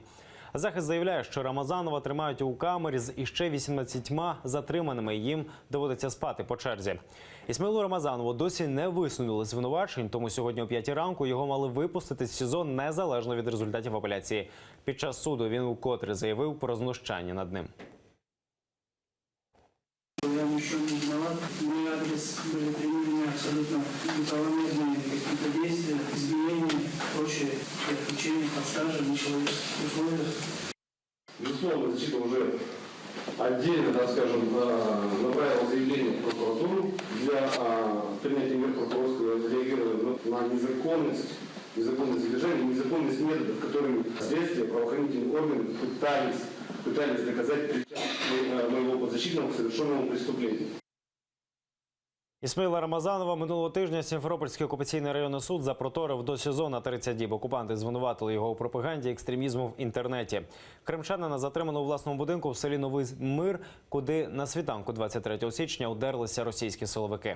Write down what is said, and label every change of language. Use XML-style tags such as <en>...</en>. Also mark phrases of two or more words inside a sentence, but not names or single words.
<uk>Захист заявляє, що Рамазанова тримають у камері з іще 18 затриманими. Їм доводиться спати по черзі. Ісмаїлу Рамазанову досі не висунули звинувачень, тому сьогодні о 5 ранку його мали випустити з СІЗО незалежно від результатів апеляції. Під час суду він вкотре заявив про знущання над ним.</uk> <ru>Я ничего не виноват. Мой адрес были применены абсолютно неправомерные какие-то действия, избиения, прочее, отключение под стражей, нечеловеческих условиях. Безусловно, защита уже отдельно, так скажем, направила заявление в прокуратуру для принятия мер прокурорского реагирования на незаконность задержания, незаконность методов, которыми следствие, правоохранительные органы пытались доказать причастность моего подзащитного к совершенному преступлению.</ru> <uk>Ісмаїла Рамазанова минулого тижня Сімферопольський окупаційний районний суд запроторив до СІЗО на 30 діб. Окупанти звинуватили його у пропаганді екстремізму в інтернеті. Кримчанина затримано у власному будинку в селі Новий Мир, куди на світанку 23 січня удерлися російські силовики.</uk>